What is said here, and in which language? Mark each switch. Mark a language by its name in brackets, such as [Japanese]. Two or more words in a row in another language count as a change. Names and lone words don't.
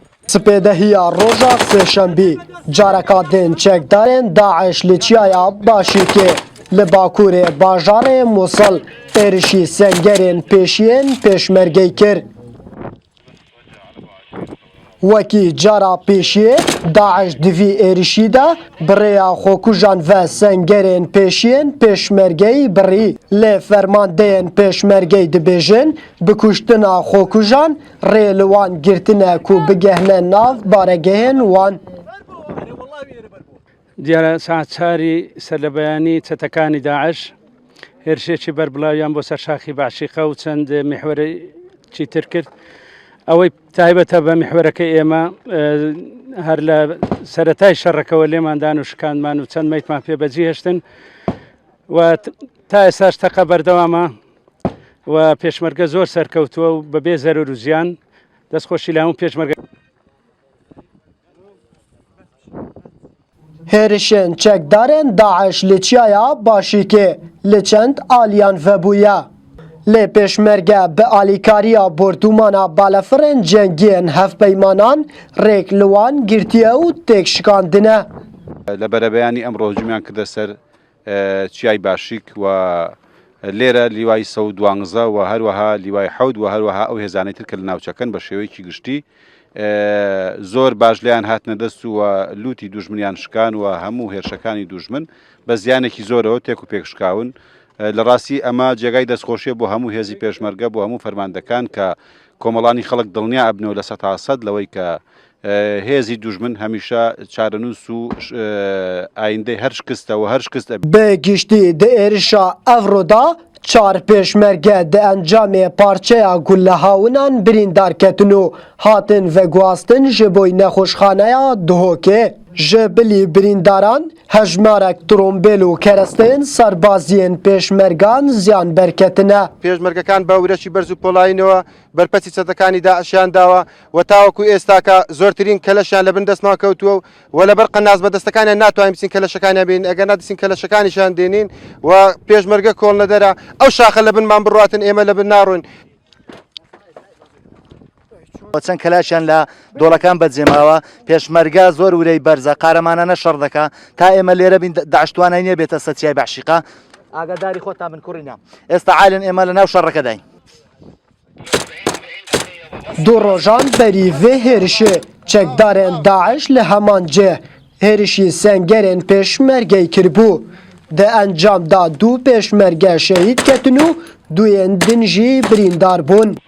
[Kurdish] سپێدەهیە ڕۆژە سێشەمبی جارەکە دێن چێکدارên داعش li Çiyaya Başîkê li Bakurê bajarê Mosul êrişî sengerên pêşiyên pêşmergeyî kir. Wekî cara pêşiyê Daeş di vî êrişî de birêya xwekujan ve sengerên pêşiyên pêşmergeyî birî. Lê fermandeyên pêşmergeyî dibêjin bikuştina xwekujan rê li wan girtine ku bigehne nav baregehên wan. [Central Kurdish] دیارە ساعتچاری سەرلەبەیانی چەتەکانی داعش هێرشێکی بەربڵاویان بۆ سەر شاخی باشیقە و چەند میحوەرێکی تر کرد ئەوەی تایبەتە بە میحوەرەکە ئێمە هەر لە سەرەتای شەڕەکەەوە لێماندان و شکاندمان و چەند مەیتمان پێبەجی هێشتن و تا ئێستاش تەقە بەردەوامە و پێشمەرگە زۆر سەرکەوتووە و بەبێ زەرور و زیان دەستخۆشی لە هەموو پێشمەرگە [Kurdish] Hêrişên çekdarên Daeş li Çiyaya Başîkê li çend aliyan vebûye. Lê pêşmerge bi alîkariya bordûmana balafirên cengiyên hevpeymanan rêk li wan girtiye û têk şikandine. [Central Kurdish] لە بەرەبەیانی ئەمڕۆ هجومیان کردە سەر چیای باشیک و لێرە لیوای 112 و هەروەها لیوای حەود و هەروەها ئەو هێزانەی تر کە لە ناوچەکەن بە شێوەیەکی گشتی زۆر باش لیان هاتنە دەست و لوتی دوژمنیان شکان و هەموو هێرشەکانی دوژمن بە زیانێکی زۆرەوە تێک و پێکشکاون لە ڕاستی ئەمە جێگای دەستخۆشیە بۆ هەموو هێزی پێشمەرگە بۆ هەموو فەرماندەکان کە کۆمەڵانی خەڵک دڵنیا ئەبنەوە لە 100% لەوەی کە هێزی دوژمن هەمیشە چارەنووس و ئایندەی هەر شکستەوە هەر شکست [Kurdish] بێگشتی di êrişa Evroda çar pêşmerge di encamê parçeya gullehawînan birîndar ketin û hatin veguhastin ji bo nexweşxaneya Duhokê. Ji bilî birîndaran hejmarek trombêl û keresteyên serbaziyên pêşmergan ziyan berketine. [Central Kurdish] پێشمەرگەکان بە ورەشی بەرز و پۆڵاینەوە بەرپەرچی چەتەکانی داعشیان داوە و تاوەکو ئێستاکە زۆرترین کەلەشیان لە بن دەستما کەوتووە و لەبەر قەناز بەدەستەکانیان ناتوانین بچین کەلەشەکانیان بین ئەگەر نادیسین کەلەشەکانیشان دێنین و پێشمەرگە کۆڵ نەدەرە ئەو شاخە لە بنمان بڕاتن ئێمە لە بن ناڕۆین. چەند کەلاشیان لە دۆڵەکان بەجێماوە پێشمەرگە زۆر ورەی بەرزە قارەمانانە شەڕ دەکا تا ئێمە لێرە بین داعشتوانای نییە بێتە سەچیای باشیقە ئاگاداری خۆتان من کوڕینە ئێستا عالن ئێمە لە ناو شەڕەکە داین. [Kurdish] Du rojan berî vê hêrişê çekdarên Daeş li heman cih hêrişî sengerên pêşmergeyî kiribû. Di encam da du pêşmerge şehîd ketin û duyên din jî birîndar bûn.